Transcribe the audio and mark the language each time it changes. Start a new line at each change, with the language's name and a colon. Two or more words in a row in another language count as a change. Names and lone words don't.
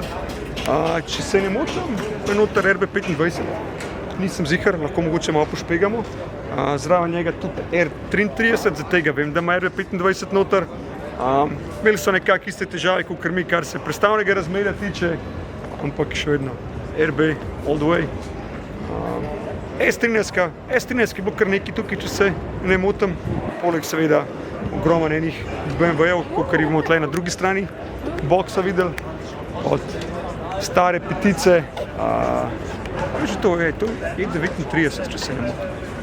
Slovenian: Če se ne motim, je noter RB25. Nisem zihar, lahko mogoče malo pošpegamo. Zraven njega tudi R33, za tega vem, da ima RB25 noter. Imeli so nekako iste težave, kot mi, kar se prestavnega razmerja tiče, ampak še vedno RB
English: all the way.
Slovenian: S13 je bilo kar nekaj tukaj, če se ne motim. Poleg seveda ogroman enih BMW-jev, kot bomo tle na drugi strani boksa videli. Od stare petice. To je E39, če se ne motim.